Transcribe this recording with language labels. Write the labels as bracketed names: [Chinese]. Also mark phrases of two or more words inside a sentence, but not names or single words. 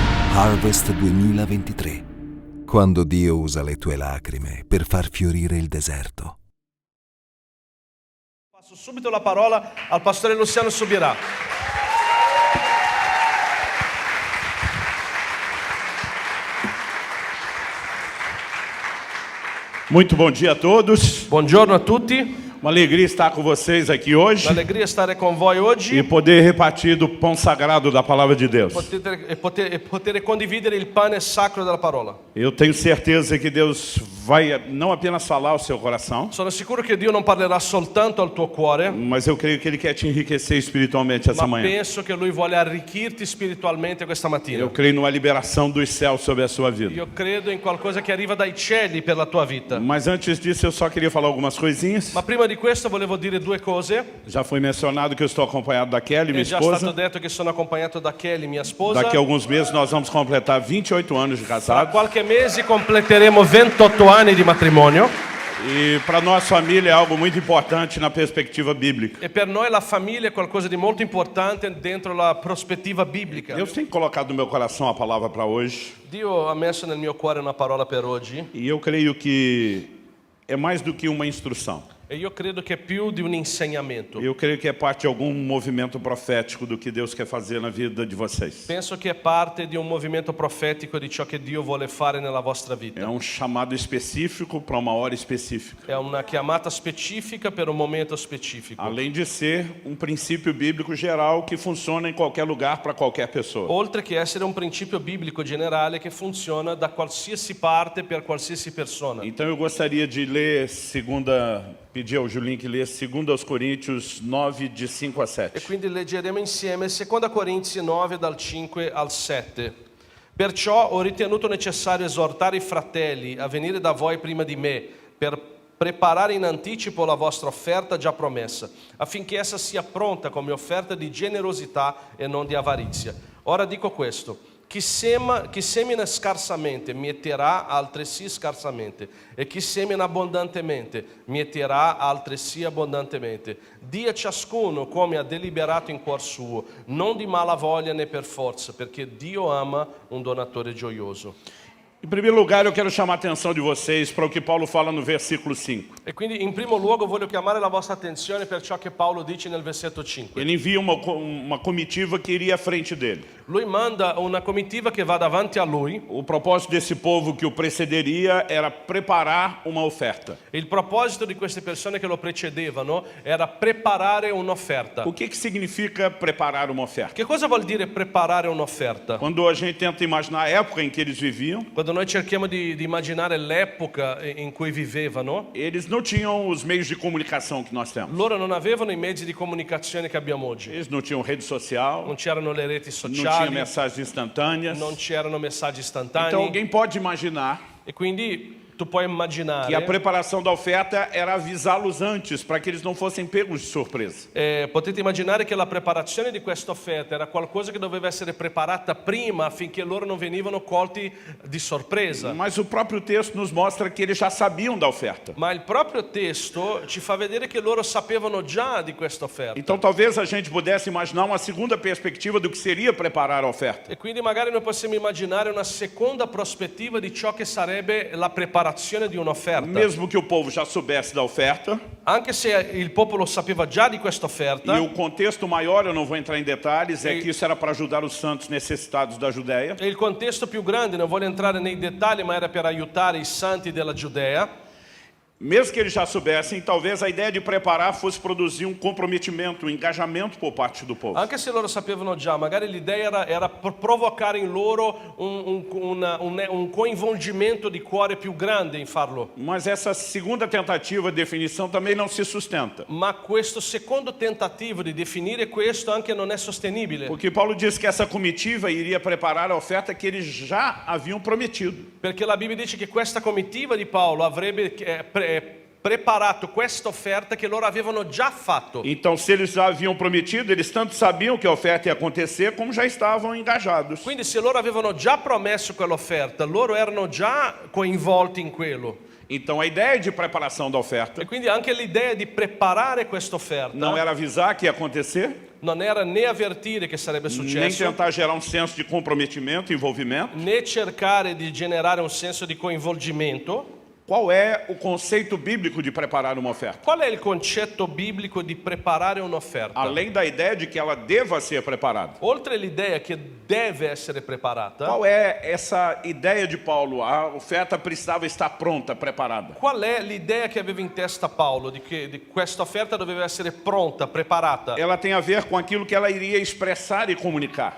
[Italian] Harvest 2023. Quando Dio usa le tue lacrime per far fiorire il deserto. Passo subito la parola al pastore Luciano Subirá. [Portuguese] Muito bom dia a todos. [Italian] Buongiorno a tutti. [Portuguese] Uma alegria estar com vocês aqui hoje [Italian] Un'allegria stare con voi e oggi [Portuguese] poder repartir do pão sagrado da palavra de Deus. [Italian] poter condividere il pane sacro della parola. [Portuguese] Eu tenho certeza que Deus vai não apenas falar ao seu coração, [Italian] Sono sicuro che Dio non parlerà soltanto al tuo cuore, [Portuguese] mas eu creio que Ele quer te enriquecer espiritualmente essa [Italian] ma [Portuguese] manhã. [Italian] penso che Lui vuole arricchirti spiritualmente questa mattina. [Portuguese] Eu creio numa liberação dos céus sobre a sua vida. [Italian] Io credo in qualcosa che arriva dai cieli per la tua vita. [Portuguese] Mas antes disso eu só queria falar algumas coisinhas. [Italian] Ma prima di questo volevo dire due cose. [Portuguese] Já foi mencionado que eu estou acompanhado da Kelly, minha [Italian] È già stato [Portuguese] esposa. [Italian] detto che sono accompagnato da Kelly, mia sposa. [Portuguese] Daqui a alguns meses nós vamos completar 28 anos de [Italian] Tra [Portuguese] casados. [Italian] qualche mese completeremo 28 anni di matrimonio. [Portuguese] E para nossa família é algo muito importante na perspectiva bíblica. [Italian] E per noi la famiglia è qualcosa di molto importante dentro la prospettiva biblica. [Portuguese] Deus tem colocado no meu coração a palavra para hoje. [Italian] Dio ha messo nel mio cuore una parola per oggi [Portuguese] E eu creio que é mais do que uma instrução. [Italian] e io credo che è più di un insegnamento. [Portuguese] Eu creio que é parte de algum movimento profético do que Deus quer fazer na vida de vocês. [Italian] Penso che è parte di un movimento profetico di ciò che Dio vuole fare nella vostra [Portuguese] É [Italian] vita. [Portuguese] chamado específico para uma hora específica. [Italian] È una chiamata specifica per un momento specifico. [Portuguese] Além de ser um princípio bíblico geral que funciona em qualquer lugar para qualquer pessoa. [Italian] Oltre che essere un principio biblico generale che funziona da qualsiasi parte per qualsiasi persona. [Portuguese] Então eu gostaria de ler pedir ao Julinho que lesse 2 Coríntios 9, de 5 a [Italian] E [Portuguese] 7. [Italian] quindi leggeremo insieme 2 Corinzi 9 dal 5 al 7. Perciò ho ritenuto necessario esortare i fratelli a venire da voi prima di me per preparare in anticipo la vostra offerta già promessa, affinché essa sia pronta come offerta di generosità e non di avarizia. Ora dico questo: chi semina scarsamente mieterà altresì scarsamente, e chi semina abbondantemente mieterà altresì abbondantemente. Dia ciascuno come ha deliberato in cuor suo, non di mala voglia né per forza, perché Dio ama un donatore gioioso. [Portuguese] Em primeiro lugar, eu quero chamar a atenção de vocês para o que Paulo fala no versículo 5. [Italian] E quindi in primo luogo voglio chiamare la vostra attenzione per ciò che Paolo dice nel versetto 5. [Portuguese] Ele envia uma comitiva que iria à frente dele. [Italian] Lui manda una comitiva che va davanti a lui. [Portuguese] O propósito desse povo que o precederia era preparar uma oferta. [Italian] Il proposito di queste persone che lo precedevano era preparare un'offerta. [Portuguese] O que significa preparar uma oferta? [Italian] Che cosa vuol dire preparare un'offerta? [Portuguese] Quando a gente tenta imaginar a época em que eles viviam, [Italian] Quando noi cerchiamo di immaginare l'epoca in cui vivevano, [Portuguese] eles não tinham os meios de comunicação que nós temos. [Italian] loro non avevano i mezzi di comunicazione che abbiamo oggi. [Portuguese] Eles não tinham rede social, [Italian] Non c'erano le reti [Portuguese] não tinha [Italian] sociali, [Portuguese] mensagens instantâneas. [Italian] non c'erano messaggi [Portuguese] Então [Italian] istantanei. [Portuguese] alguém pode imaginar [Italian] E quindi tu puoi [Portuguese] que a [Italian] immaginare, [Portuguese] preparação da oferta era avisá-los antes, para que eles não fossem pegos de surpresa. [Italian] potete immaginare che la preparazione di questa offerta era qualcosa che doveva essere preparata prima affinché loro non venivano colti di sorpresa. [Portuguese] Mas o próprio texto nos mostra que eles já sabiam da oferta. [Italian] Ma il proprio testo ci fa vedere che loro sapevano già di questa offerta. [Portuguese] Então talvez a gente pudesse imaginar uma segunda perspectiva do que seria preparar a oferta. [Italian] E quindi magari noi possiamo immaginare una seconda prospettiva di ciò che sarebbe la preparazione di un'offerta. [Portuguese] Mesmo que o povo já soubesse da oferta, [Italian] Anche se il popolo sapeva già di questa offerta, [Portuguese] e o contexto maior, eu não vou entrar em detalhes, é que isso era para ajudar os santos necessitados da Judéia. [Italian] e il contesto più grande, non voglio entrare nei dettagli, ma era per aiutare i santi della Giudea. [Portuguese] Mesmo que eles já soubessem, talvez a ideia de preparar fosse produzir um comprometimento, um engajamento por parte do povo. [Italian] Anche se loro sapevano già, magari l'idea era provocare in loro un coinvolgimento di cuore più grande in farlo. [Portuguese] Mas essa segunda tentativa de definição também não se sustenta. [Italian] Ma questo secondo tentativo di definire questo anche non è sostenibile. [Portuguese] Porque Paulo diz que essa comitiva iria preparar a oferta que eles já haviam prometido. [Italian] Perché la Bibbia dice che questa comitiva di Paolo avrebbe preparato questa offerta che loro avevano già fatto. [Portuguese] Então, se eles já haviam prometido, eles tanto sabiam que a oferta ia acontecer, como já estavam engajados. [Italian] Quindi se loro avevano già promesso quell'offerta, loro erano già coinvolti in quello. [Portuguese] Então, a ideia de preparação da oferta [Italian] E quindi anche l'idea di preparare questa offerta [Portuguese] não era avisar que ia acontecer, [Italian] non era né avvertire che sarebbe [Portuguese] nem [Italian] successo, [Portuguese] tentar gerar um senso de comprometimento, envolvimento. [Italian] né cercare di generare un senso di coinvolgimento. [Portuguese] Qual é o conceito bíblico de preparar uma oferta? [Italian] Qual è il concetto biblico di preparare un'offerta? [Portuguese] Além da ideia de que ela deva ser preparada. [Italian] Oltre l'idea che deve essere preparata, [Portuguese] Qual é essa ideia de Paulo? A oferta precisava estar pronta, preparada. [Italian] qual è l'idea che aveva in testa Paolo di che questa offerta doveva essere pronta, preparata? [Portuguese] Ela tem a ver com aquilo que ela iria expressar e comunicar.